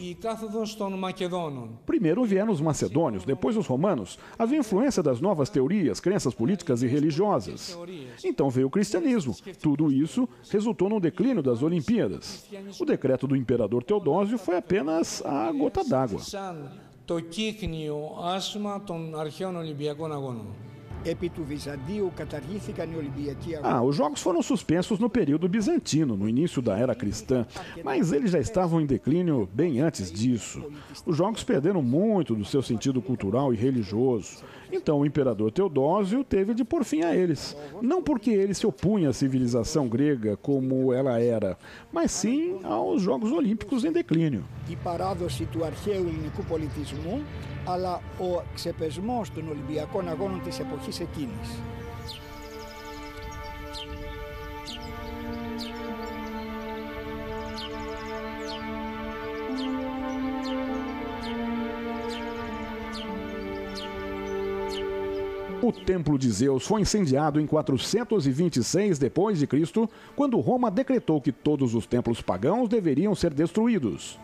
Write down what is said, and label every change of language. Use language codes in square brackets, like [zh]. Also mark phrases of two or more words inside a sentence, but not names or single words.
[pt] Primeiro vieram os macedônios, depois os romanos. Havia influência das novas teorias, crenças políticas e religiosas. Então veio o cristianismo. Tudo isso resultou no declínio das Olimpíadas. O decreto do imperador Teodósio foi apenas a gota d'água. [el] Το κύκνιο άσμα των αρχαίων Ολυμπιακών Αγώνων. Επί του Βυζαντίου καταργήθηκαν οι Ολυμπιακοί Αγώνες. [pt] Os jogos foram suspensos no período bizantino, no início da era cristã, mas eles já estavam em declínio bem antes disso. Os jogos perderam muito do seu sentido cultural e religioso. Então o imperador Teodósio teve de pôr fim a eles. Não porque ele se opunha à civilização grega como ela era, mas sim aos Jogos Olímpicos em declínio. [el] Η παράδοση του αρχαίου ελληνικού πολιτισμού, αλλά ο ξεπεσμός των Ολυμπιακών Αγώνων της εποχής εκείνης. [pt] O Templo de Zeus foi incendiado em 426 d.C., quando Roma decretou que todos os templos pagãos deveriam ser destruídos.